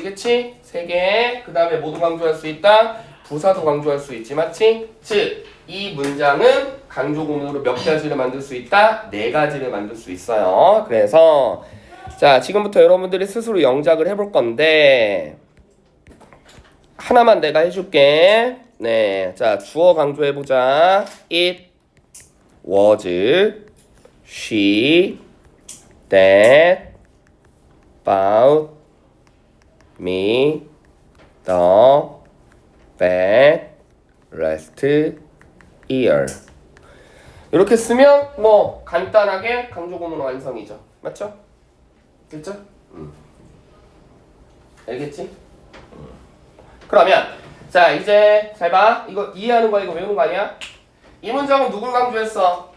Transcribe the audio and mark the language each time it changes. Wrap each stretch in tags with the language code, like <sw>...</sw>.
<ko>그치? 3개. 그 다음에 모두 강조할 수 있다. 부사도 강조할 수 있지. 맞지? 즉 이 문장은 강조 구문으로 몇 가지를 만들 수 있다? 4가지를 만들 수 있어요. 그래서 자, 지금부터 여러분들이 스스로 영작을 해볼 건데 하나만 내가 해줄게. 네, 자, 주어 강조해보자.</ko> <en>It was she that bought me the bag last year.</en> <ko>이렇게 쓰면 뭐 간단하게 강조 구문 완성이죠. 맞죠? 됐죠? 알겠지? 그러면 자, 이제 잘 봐. 이거 이해하는 거야, 이거 외우는 거 아니야? 이 문장은 누굴 강조했어?</ko>